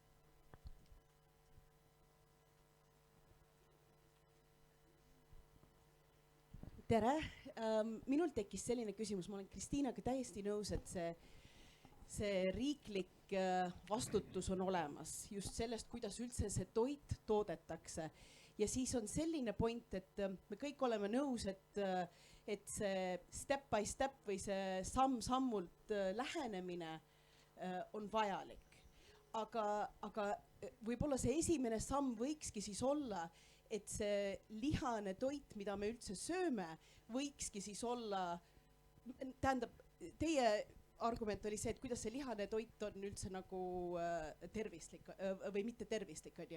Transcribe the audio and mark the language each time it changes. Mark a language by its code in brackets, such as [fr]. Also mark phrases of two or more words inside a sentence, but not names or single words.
[et] Tere, minul tekkis selline küsimus, ma olen Kristiinaga täiesti nõus, et see riiklik vastutus on olemas just sellest, kuidas üldse see toit toodetakse. Ja siis on selline point, et me kõik oleme nõus, et see [en] step by step [et] või see samm-sammult lähenemine on vajalik. Aga võib-olla see esimene samm võikski siis olla, et see lihane toit, mida me üldse sööme, võikski siis olla, tähendab, teie argument oli see, et kuidas see lihane toit on üldse nagu tervislik või mitte tervislik, on ju.